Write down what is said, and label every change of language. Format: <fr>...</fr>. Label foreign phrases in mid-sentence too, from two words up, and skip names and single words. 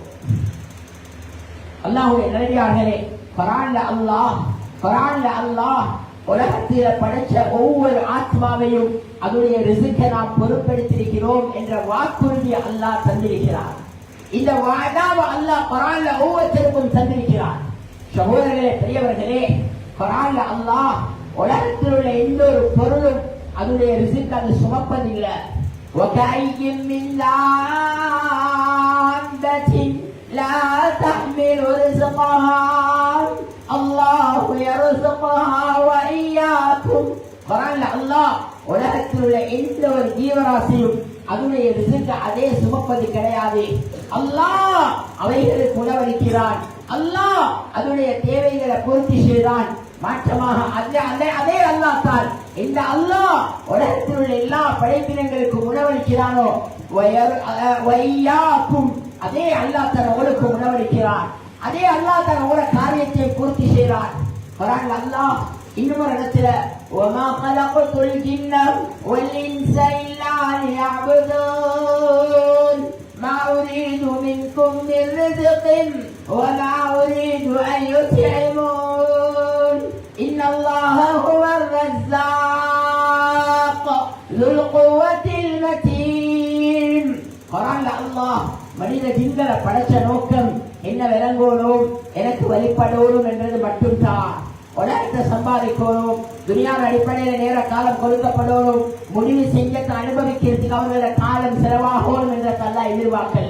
<ta>அல்லாஹ்வுடைய நல்லடியார்களே, குர்ஆன்ல அல்லாஹ் உலகத்தில படைச்ச ஒவ்வொரு ஆத்மாவையும் அதனுடைய ரிஸ்கை நாம் பொறுப்பெடுத்திருக்கிறோம் என்ற வாக்குறுதி அல்லாஹ் தந்திருக்கிறார். இந்த வாதாவை அல்லாஹ் குர்ஆன்ல ஒவ்வொருத்தருக்கும் தந்திருக்கிறார். சகோதரர்களே, பெரியவர்களே, குர்ஆன்ல அல்லாஹ் உலகத்தில் உள்ள எந்த ஒரு பொருளும் அதனுடைய ரிஸ்க் அது சுமப்பதில்லை.</ta> <ar>وَكَأَيٍّ مِّن دَابَّةٍ لَا تَحْمِلُ رِزْقَهَا اللَّهُ يَرْزُقُهَا وَإِيَّاكُمْ.</ar> <ta>குர்ஆன்ல அல்லாஹ் உலகத்தில் உள்ள எந்த ஒரு ஜீவராசியும் அதனுடைய ரிஸ்க் அதே சுமப்பது கிடையாது. அல்லாஹ் அவைகளுக்கு உணவளிக்கிறான், அல்லாஹ் அதனுடைய தேவைகளை பூர்த்தி செய்தான். மாற்றமாக அதே அல்லாஹ் தான் இந்த அல்லாஹ் உலகத்தில் உள்ள எல்லா படைப்பினங்களுக்கும் உணவளிக்கிறானோ வையாக்கும், அதே அல்லாஹ் தன் உங்களுக்கு உணவளிக்கிறான், அதே அல்லாஹ் தன் உங்கள காரியத்தை பூர்த்தி செய்கிறான். குர்ஆன்ல அல்லாஹ் இன்னொரு இடத்துல</ta> <ar>وَمَا خَلَقْتُ الْجِنَّ وَالْإِنسَ إِلَّا لِيَعْبُدُونَ مَا أُرِيدُ مِنكُم مِّن رِّزْقٍ وَمَا أُرِيدُ أَن يُطْعِمُونَ إِنَّ اللَّهَ هُوَ الرَّزَّاقُ ذُو الْقُوَّةِ الْمَتِينُ.</ar> <ta>குர்ஆன்ல அல்லாஹ் மனித ஜின்களை படைச்ச நோக்கம் என்ன? விளங்கோனும், எனக்கு வழிபடணும் என்றது மட்டும்தான். உலகத்தை சம்பாதிக்கணும், துனியாவின் அடிப்படையில் நேர காலம் கொடுக்கப்படணும், முடிவு செஞ்சத்தை அனுபவிக்கிறதுக்கு அவர்களோட காலம் செலவாகணும் என்றது அல்லாஹ் எதிர்பார்க்கல.</ta>